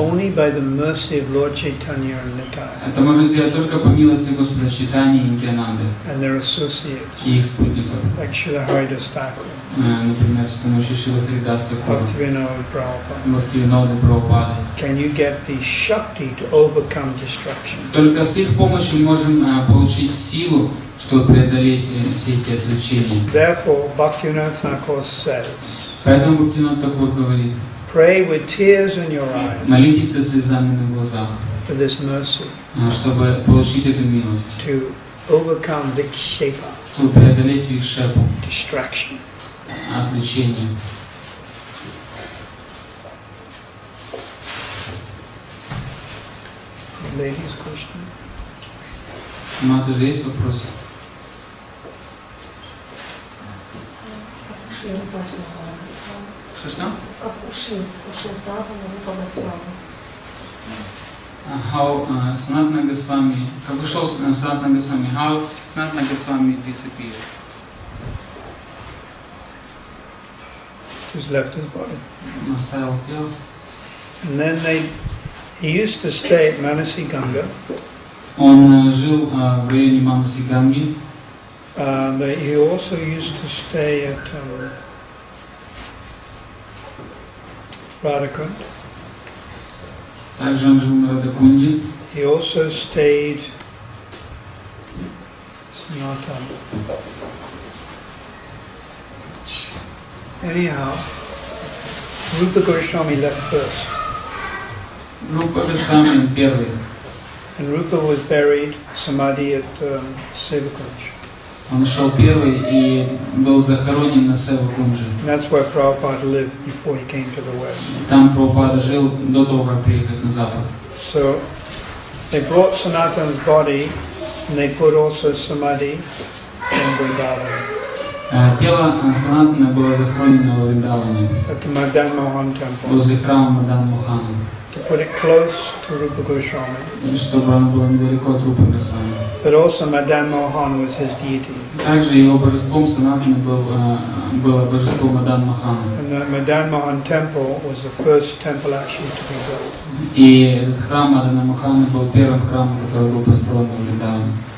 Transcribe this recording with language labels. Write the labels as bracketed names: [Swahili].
[English] Only by the mercy of Lord Chaitanya and Nitya [Russian] Это можно сделать только по милости Господа Чайтаньи и Нитьянанды [English] and their associates, [Russian] и их спутников. [English] like Srila Haridас Thakur, [Russian] например, с помощью Шрилы дас [English] Bhaktivinoda Prabhupada. [Russian] Бхактивиноды Прабхупады. [English] Can you get the Shakti to overcome distraction? [Russian] Только с их помощью мы можем получить силу, чтобы преодолеть все эти отвлечения. [English] Therefore, Bhaktivinoda Thakur says, [Russian] Поэтому Бхактивинода Такур говорит: [English] pray with tears in your eyes [Russian] молитесь со слезами на глазах, [English] for this mercy [Russian] чтобы получить эту милость, [English] to overcome vikshepa, [Russian] чтобы преодолеть викшепу, [English] distraction. [Russian] отвлечение. [English] Ladies' question? [Russian] Ну, это же есть вопрос. Что? [English] How Sanatana Goswami, [Russian] как ушел [English] Sanatana Goswami, how Sanatana Goswami disappeared. Just left his body. [Russian] Оставил тело. [English] And then he used to stay at Manasi Ganga. [Russian] Он жил в районе Манаси Ганги. [English] He also used to stay at Radhakund. [Russian] Также он жил на Радакунде. [English] He also stayed Sanatani. Anyhow, Rupa Goswami left first. [Russian] Рупа Госвами первый. [English] And Rupa was buried samadhi at Sevakunj. [Russian] Он шел первый и был захоронен на Севакунже. [English] That's where Prabhupada lived before he came to the West. [Russian] Там Прабхупада жил до того, как приехать на Запад. [English] So they brought Sanatana's body and they put also samadhi in Vrindavan. [Russian] Тело Санатана было захоронено во Вриндаване, [English] At the Madan Mohan temple. [Russian] возле храма Мадан Мохана, [English] To put it close to Rupa Goswami. [Russian] чтобы оно было недалеко от Рупы Госвами. [English] But also Madan Mohan was his deity. [Russian] Также его божеством Санатана было божество Мадан Мохана. [English] And the Madan Mohan temple was the first temple actually to be built. [Russian] И этот храм Мадана Мохана был первым храмом, который был построен в Вриндаване.